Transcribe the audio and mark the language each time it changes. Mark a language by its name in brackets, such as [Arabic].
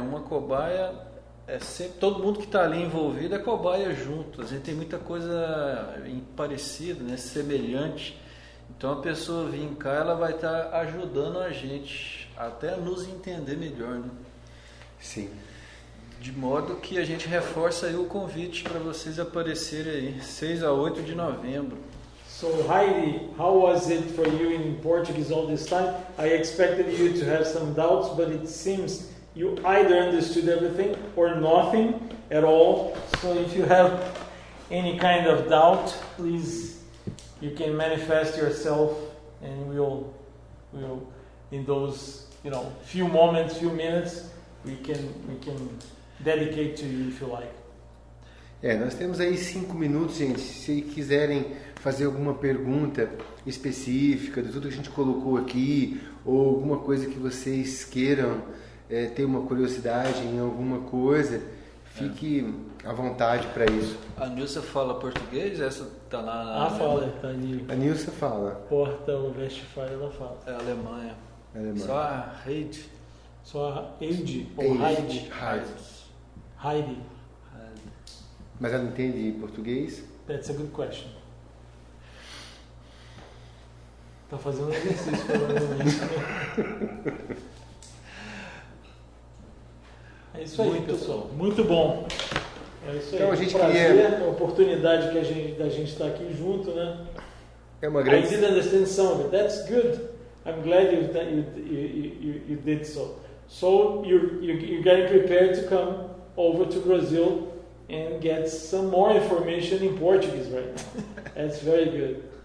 [Portuguese] Uma cobaia é sempre, todo mundo que está ali envolvido é cobaia junto. A gente tem muita coisa parecida, né? Semelhante. Então a pessoa vir cá, ela vai estar ajudando a gente até a nos entender melhor, né? Sim. De modo que a gente reforça aí o convite para vocês aparecerem aí, 6 a 8 de novembro. [English] So Heidi, how was it for you in Portuguese all this time? I expected you to have some doubts, but it seems you either understood everything or nothing at all. So if you have any kind of doubt, please, you can manifest yourself, and we'll in those few moments, few minutes, we can dedicate to you if you like. [Portuguese] Nós temos aí 5 minutos, gente. Se quiserem fazer alguma pergunta específica de tudo que a gente colocou aqui, ou alguma coisa que vocês queiram ter uma curiosidade em alguma coisa, fique a vontade para isso. A Nilsa fala português? Essa tá lá na fala, tá ali. A Nilsa fala. Porta, o Westfalen, ela fala. É Alemanha. Alemanha. Só a Heidi. Só a Heidi ou Heidi. Heidi. Mas ela entende português? [English] That's a good question. [Portuguese] Tá fazendo um exercício provavelmente. É isso aí, muito pessoal. Bom. Muito bom. É isso aí. Então a gente prazer, a oportunidade que da gente estar aqui junto, né? É uma grande. [English] I didn't understand some of it. That's good. I'm glad you did so. So you're getting prepared to come over to Brazil and get some more information in Portuguese, right? That's very good.